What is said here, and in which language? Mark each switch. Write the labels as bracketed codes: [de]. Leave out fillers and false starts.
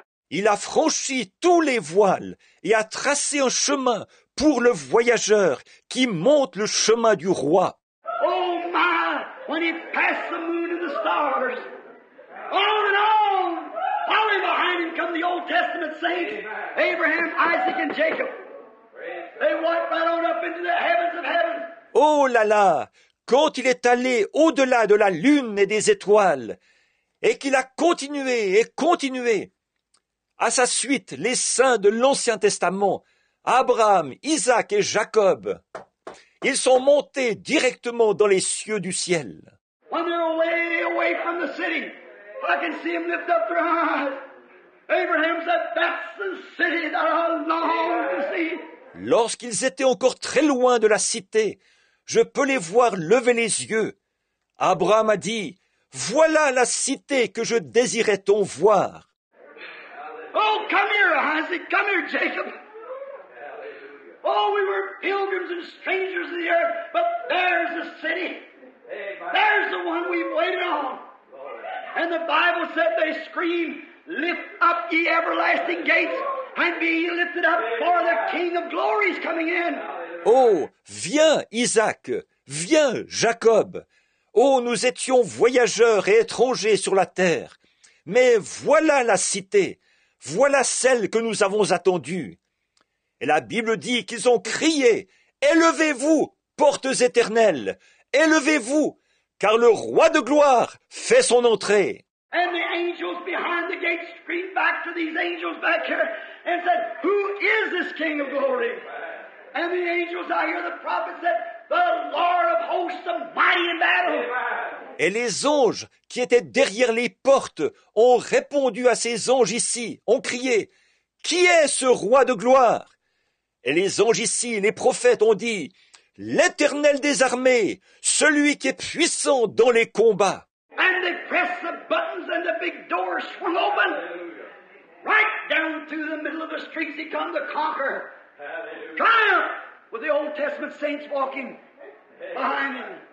[fr] Il a franchi tous les voiles et a tracé un chemin pour le voyageur qui monte le chemin du roi. [en] Oh my, when he passed the moon and the stars, on and on, following behind him come the Old Testament saints, Abraham, Isaac, and Jacob. They walked right on up into the heavens of heaven. [fr] Oh là là, quand il est allé au-delà de la lune et des étoiles, et qu'il a continué et continué, à sa suite les saints de l'Ancien Testament, Abraham, Isaac et Jacob, ils sont montés directement dans les cieux du ciel. [en] When they're way away from the city, I can see them lift up their eyes. Abraham said, "That's the city that I long to see." [fr] Lorsqu'ils étaient encore très loin de la cité, je peux les voir lever les yeux. Abraham a dit, « Voilà la cité que je désirais tant voir. » [en] Oh, come here, Isaac. Come here, Jacob. Oh, we were pilgrims and strangers in the earth, but there's the city. There's the one we've waited on. And the Bible said they screamed, "Lift up ye everlasting gates, and be ye lifted up, for the King of glory is coming in." [fr] Oh, viens, Isaac, viens, Jacob. Oh, nous étions voyageurs et étrangers sur la terre. Mais voilà la cité, voilà celle que nous avons attendue. Et la Bible dit qu'ils ont crié, « Élevez-vous, portes éternelles, élevez-vous, car le roi de gloire fait son entrée. » [en] And the angels behind the gate screamed back to these angels back here and said, "Who is this King of glory?" And the angels out here, the prophet said, "The Lord of hosts, the mighty in battle." [fr] Et les anges qui étaient derrière les portes ont répondu à ces anges ici, ont crié, « Qui est ce roi de gloire ?» Et les anges ici, les prophètes ont dit, « L'Éternel des armées, celui qui est puissant dans les combats. » [en] And they pressed the buttons and the big doors swung open. Right down through the middle of the streets he come to conquer. Triumph with the Old Testament saints walking behind him.